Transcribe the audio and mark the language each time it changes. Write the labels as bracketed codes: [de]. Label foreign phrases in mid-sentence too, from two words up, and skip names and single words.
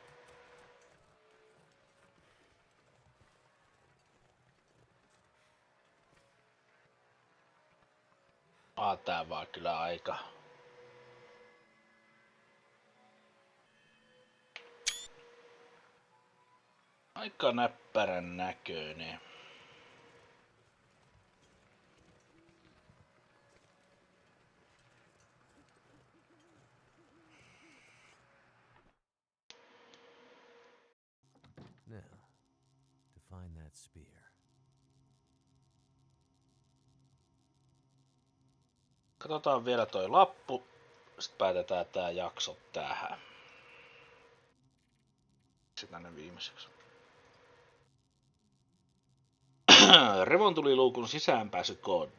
[fi] Tää vaan kyllä aika näppärän näköinen. [en] Now, to find that spear. [fi] Katsotaan vielä toi lappu. Sitten päätetään tää jakso tähän. Sitten tänne viimeiseksi. Revontuliluukun sisäänpääsykoodi.